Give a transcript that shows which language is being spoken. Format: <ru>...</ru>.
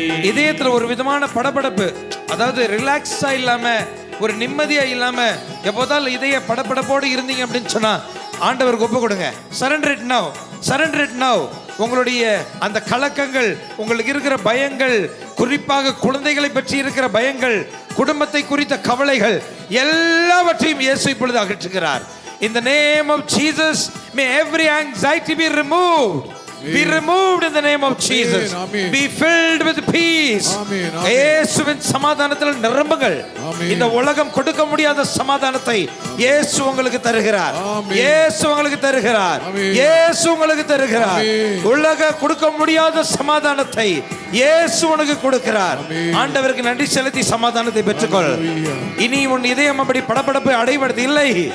<ta>இதயத்துல ஒரு விதமான படபடப்பு, அதாவது ரிலாக்ஸா இல்லாம, ஒரு நிம்மதியா இல்லாம, எப்போதாலும் இதய படபடப்போடு இருந்தீங்க அப்படின்னு சொன்னா ஆண்டவருக்கு ஒப்பு கொடுங்க.</ta> <en>Surrender it now, surrender it now.</en> <ta>உங்களுடைய அந்த கலக்கங்கள், உங்களுக்கு இருக்கிற பயங்கள், குறிப்பாக குழந்தைகளை பற்றி இருக்கிற பயங்கள், குடும்பத்தை குறித்த கவலைகள் எல்லாவற்றையும் இயேசு இப்பொழுது அகற்றுகிறார்.</ta> <en>In the name of Jesus, may every anxiety be removed. Be removed in the name of Jesus. Be filled with peace.</en> <ta>இயேசுவின் சமாதானத்தில் நிரம்புங்கள். இந்த உலகம் கொடுக்க முடியாத சமாதானத்தை இயேசு உங்களுக்கு தருகிறார். இயேசு உங்களுக்கு தருகிறார். இயேசு உங்களுக்கு தருகிறார். உலக கொடுக்க முடியாத சமாதானத்தை இயேசு உனக்கு கொடுக்கிறார். ஆண்டவருக்கு நன்றி செலுத்தி சமாதானத்தை பெற்றுக்கொள். இனி உன் இதயம் அப்படி படபடப்பு அடைவது இல்லை.</ta>